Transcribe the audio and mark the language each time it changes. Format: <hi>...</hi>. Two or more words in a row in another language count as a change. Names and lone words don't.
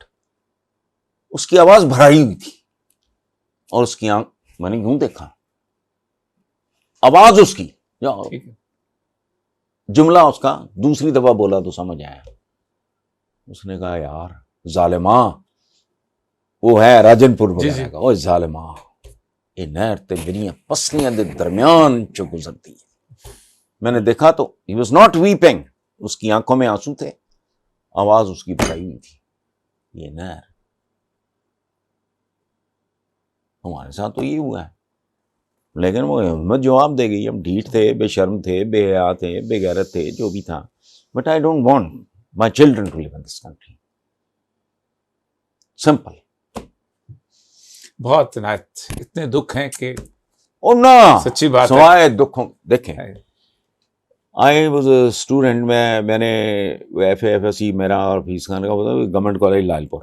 <ur>اس کی آواز بھرائی ہوئی تھی اور اس کی آنکھ، میں نے یوں دیکھا، آواز اس کی، جملہ اس کا دوسری دفعہ بولا تو سمجھ آیا. اس نے کہا یار ظالماں، وہ ہے راجن پور وغیرہ کا، وہ ظالماں</ur> <pa>یہ نہر تے میریاں پسلیاں دے درمیان چو گزرتی ہے.</pa> <ur>میں نے دیکھا تو</ur> <en>he was not weeping,</en> <ur>اس کی آنکھوں میں آنسو تھے، آواز اس کی بھرائی ہوئی تھی. یہ نہر ہمارے ساتھ تو یہ ہوا ہے. لیکن وہ ہمت جواب دے گئی. ہم ڈھیٹ تھے، بے شرم تھے، بے حیا تھے، بے غیرت تھے، جو بھی تھا.</ur> <en>But I don't want my children to live in this country.</en> <ur>سمپل. بہت عنایت، اتنے دکھ ہیں کہ اور نہ سچی بات ہے. سوائے دکھوں دیکھیں،</ur> <en>I was a student.</en> <ur>میں نے ایف ایس سی میرا اور فیس خان کا ہوتا گورنمنٹ کالج لال پور.</ur>